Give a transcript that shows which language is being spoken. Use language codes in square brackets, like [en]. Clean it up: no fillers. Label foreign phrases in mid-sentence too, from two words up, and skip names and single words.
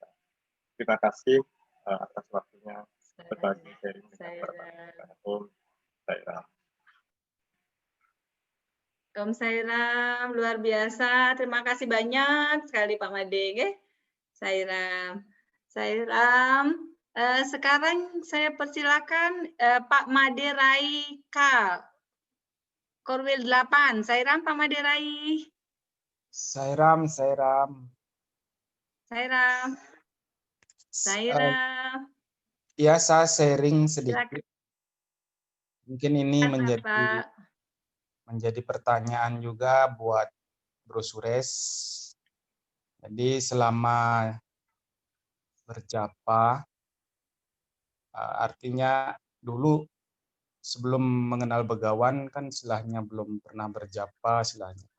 [id] Terima kasih atas waktunya berbagi sharing dengan para Om Sairam. Om Sairam, luar biasa. Terima kasih banyak sekali Pak Made. Sairam. Sekarang saya persilakan Pak Made Rai K. Korwil 8. Sairam Pak Made Rai. Sairam. Ya, saya sharing sedikit. Mungkin ini menjadi pertanyaan juga buat Bro Suresh. Jadi selama berjapa, artinya dulu sebelum mengenal Begawan kan istilahnya belum pernah berjapa istilahnya kan.